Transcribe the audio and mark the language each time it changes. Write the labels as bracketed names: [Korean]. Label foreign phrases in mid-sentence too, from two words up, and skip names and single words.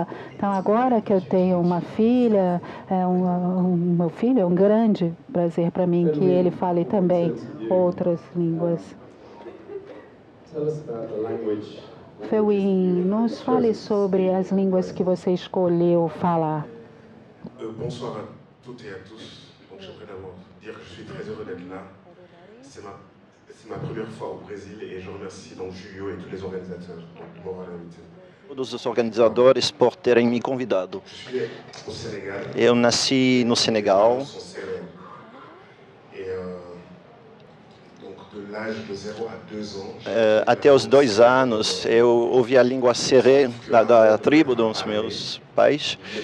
[Portuguese] Então, agora que eu tenho uma filha, meu filho é um grande prazer para mim que ele fale também outras línguas. Feuin, nos fale sobre as línguas que você escolheu falar. [French] Bonsoir à toutes et à tous. Donc, j'aimerais d'abord dire que je suis très heureux d'être là. C'est ma première fois au Brésil et je remercie donc Julio et tous les organisateurs de m'avoir invité. [Portuguese] todos os organizadores por terem me convidado. Eu nasci no Senegal. Até os 2 anos, eu ouvi a língua seré da tribo dos meus pais.